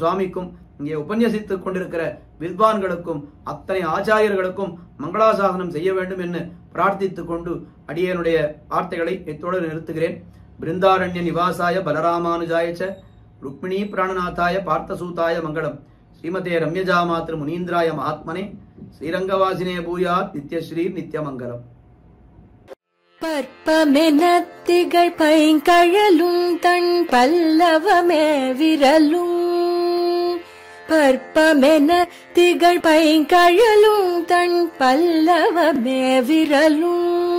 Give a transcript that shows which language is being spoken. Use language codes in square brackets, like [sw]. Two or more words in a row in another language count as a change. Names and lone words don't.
[ta] சுவாமிக்கும் இங்கே உபன்யசித்துக் கொண்டிருக்கிற வித்வான்களுக்கும் அத்தனை ஆச்சாரியர்களுக்கும் மங்களாசாசனம் செய்ய வேண்டும் என்று பிரார்த்தித்துக் கொண்டு அடியனுடைய வார்த்தைகளை இத்தோடு நிறுத்துகிறேன். [sa] वृन्दारण्य निवासाय बलरामानुजायच्च रुक्मिणी प्राणनाथाय पार्थसूताय मङ्गलम्. श्रीमते रम्यजा मातृ मुनीन्द्राय महात्मने श्रीरङ्गवासिने भूयात् नित्यश्री नित्यमङ्गलम्. [ta] பற்பமெனத்திகள் பைங்கழலும் தன் பல்லவமே விரலும். பற்பமென திகழ் பைங்கழலும் தன் பல்லவமே விரலும்.